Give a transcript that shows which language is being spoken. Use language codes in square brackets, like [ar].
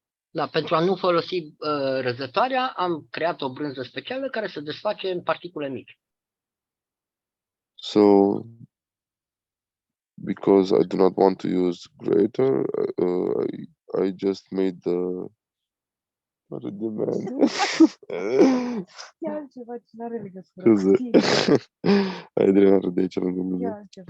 [ro] Da, pentru a nu folosi răzătoarea, am creat o brânză specială care se desface în particule mici. [en] So, because I do not want to use grater, I just made the. [ro] Adrian are de aici lângă mine.